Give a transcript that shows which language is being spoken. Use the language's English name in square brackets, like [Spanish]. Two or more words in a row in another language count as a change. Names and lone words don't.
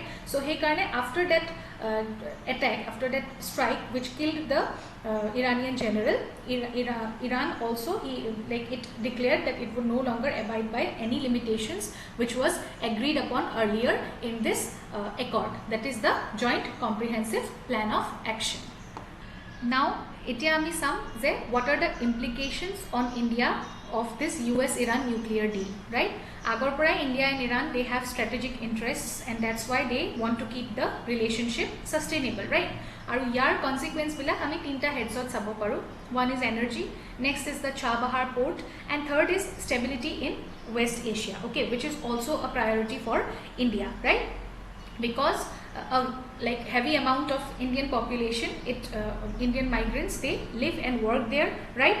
[English] So he karne after that attack, after that strike which killed the Iranian general, Iran also it declared that it would no longer abide by any limitations which was agreed upon earlier in this accord, that is the Joint Comprehensive Plan of Action. Now [Assamese] এতিয়া আমি চাম যে [English] what are the implications on India of this US-Iran nuclear deal, right? [Assamese] আগৰ পৰা [English] India and Iran, they have strategic interests, and that's why they want to keep the relationship sustainable, right? [Assamese] আৰু ইয়াৰ consequence বিলাক আমি তিনিটা হেডছত চাব পাৰোঁ. [English] One is energy, next is the Chabahar port, and third is stability in West Asia, okay, which is also a priority for India, right? Because like heavy amount of Indian population, Indian migrants, they live and work there, right?